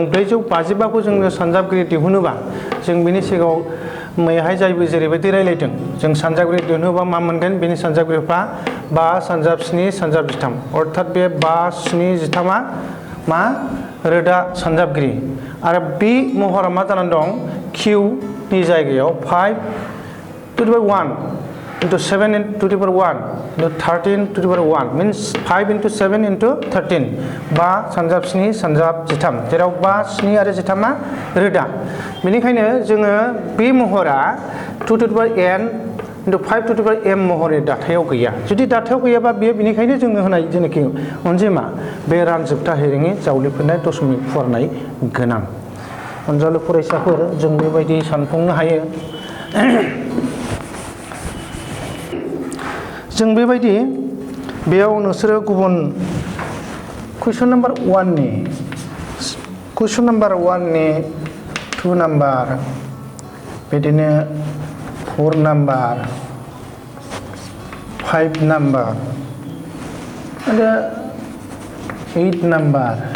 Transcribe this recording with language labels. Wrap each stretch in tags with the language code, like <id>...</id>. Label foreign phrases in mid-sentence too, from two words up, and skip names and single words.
<brx>455 खौ जोङो सानजाबगिरि दिहुनोबा जों बेनि सिगाङाव मैयाहाय जायबो जेरैबायदि रायलायदों जों सानजाबगिरि दिहुनोबा मा मोनगोन बेनि सानजाबगिरिफ्रा 5 सानजाब 7 सानजाब 13 अर्थात बे 5 7 13 आ मा रोदा सानजाबगिरि आरो बे महरा मा जानानै दं q नि जायगायाव</brx> <en>5 to the power 1 into 7 to the power 1 into 13 to the power 1 means 5 into 7 into 13</en> <brx>5 सानजाब 7 सानजाब 13 जेराव 5 7 आरो 13 आ रोदा बेनिखायनो जोङो बे महरा</brx> <en>2 to the power n into 5 to the power m</en> <brx>महरनि दाथायाव गैया जुदि दाथायाव गैयाबा बेयो बेनिखायनो जोंनो होनाय जेनाखि अनजिमा बे रानजोबथा हैरोङि जावलेफिननाय दशमिक फुवारनाय गोनां अनजालु फरायसाफोर जों बेबायदि सानफुंनो हायो जों बेबायदि बेयाव नोंसोरो गुबुन</brx> <en>question number</en> <brx>1 नि 2 नाम्बार बिदिनो 4 नाम्बार 5 नाम्बार आरो 8 नाम्बार</brx>